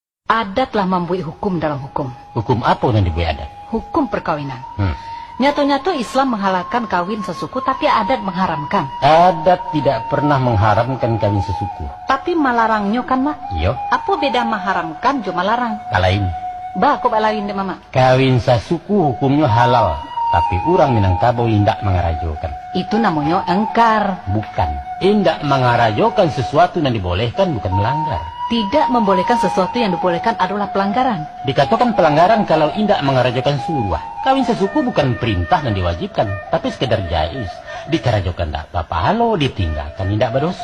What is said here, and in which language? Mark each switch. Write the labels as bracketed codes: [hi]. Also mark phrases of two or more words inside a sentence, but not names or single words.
[id] Adatlah membuat hukum dalam hukum. Hukum apa yang dibuat adat? Hukum perkawinan. Nyata-nyata Islam menghalalkan kawin sesuku, tapi adat mengharamkan. Adat tidak pernah mengharamkan kawin sesuku. Tapi melarangnya kan, Mak? Iya. Apa beda mengharamkan cuma larang? [min] Kalain. Bah, kok balain deh, Mama? [id] Kawin sesuku hukumnya halal, tapi orang Minangkabau [min] indak mengarajokan. [id] Itu namanya engkar. Bukan. [min] Indak mengarajokan [id] sesuatu yang dibolehkan bukan melanggar. Tidak membolehkan sesuatu yang dibolehkan adalah pelanggaran. Dikatakan pelanggaran kalau [min] indak mengarajokan suruah. [id] Kawin sesuku bukan perintah dan diwajibkan, tapi sekedar jais. [min] Dikarajokan tak apa-apa, halo ditinggalkan indak berdosa.